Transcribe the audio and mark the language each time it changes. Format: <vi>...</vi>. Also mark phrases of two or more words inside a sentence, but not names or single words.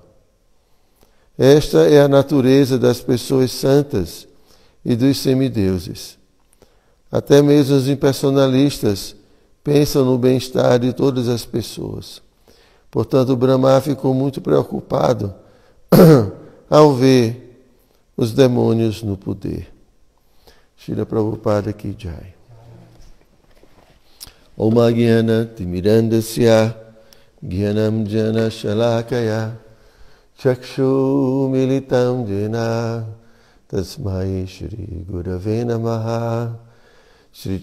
<pt>Esta é a natureza das pessoas santas e dos semideuses. Até mesmo os impersonalistas pensam no bem-estar de todas as pessoas. Portanto, Brahma ficou muito preocupado ao ver os demônios no poder.</pt> <sa>Srila Prabhupada Ki Jai. Om Agyana Timirandasya Gyanam Jana Shalakaya Chakshu Militam Jena Tasmai Shri Gurave Namaha Shri</sa>